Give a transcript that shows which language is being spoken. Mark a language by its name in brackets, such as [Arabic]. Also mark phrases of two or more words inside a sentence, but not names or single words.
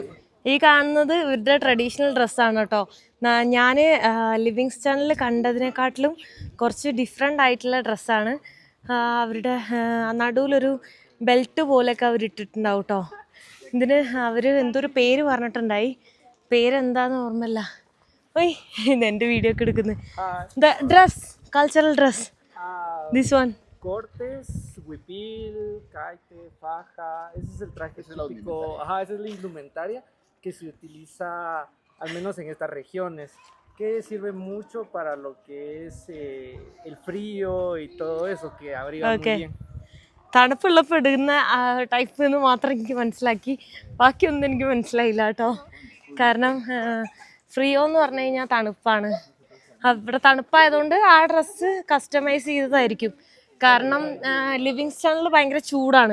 [Malayalam] ഈ കാണുന്നത് ഇവരുടെ [English] traditional dress [Malayalam] കേട്ടോ. ഞാൻ ലിവിങ്സ്റ്റണിൽ കണ്ടതിനെക്കാട്ടിലും കുറച്ച് ഡിഫറെൻ്റ് ആയിട്ടുള്ള ഡ്രസ്സാണ്. അവരുടെ നടുവിലൊരു ബെൽറ്റ് പോലെയൊക്കെ അവർ ഇട്ടിട്ടുണ്ടാവും കേട്ടോ. ഇതിന് അവർ എന്തൊരു പേര് പറഞ്ഞിട്ടുണ്ടായി. പേരെന്താന്ന് ഓർമ്മയില്ല. ഓയ്, ഇതെൻ്റെ വീഡിയോ ഒക്കെ എടുക്കുന്നത്. ഡ്രസ്, [English] cultural dress. This one. [Spanish] Cortes, huipil, caite, faja. Ese es el traje típico. Ajá, esa es la indumentaria que se utiliza, al menos en estas regiones, que sirve mucho para lo que es el frío y todo eso, que abriga muy bien. [Malayalam] തണുപ്പുള്ളപ്പോൾ ഇടുന്ന ടൈപ്പ് എന്ന് മാത്രം എനിക്ക് മനസ്സിലാക്കി. ബാക്കിയൊന്നും എനിക്ക് മനസ്സിലായില്ല കേട്ടോ. കാരണം ഫ്രീയോ എന്ന് പറഞ്ഞു കഴിഞ്ഞാൽ തണുപ്പാണ്. ഇവിടെ തണുപ്പായതുകൊണ്ട് ആ [English] dress customise [Malayalam] ചെയ്തതായിരിക്കും. കാരണം ലിവിങ്സ്റ്റണിൽ ഭയങ്കര ചൂടാണ്.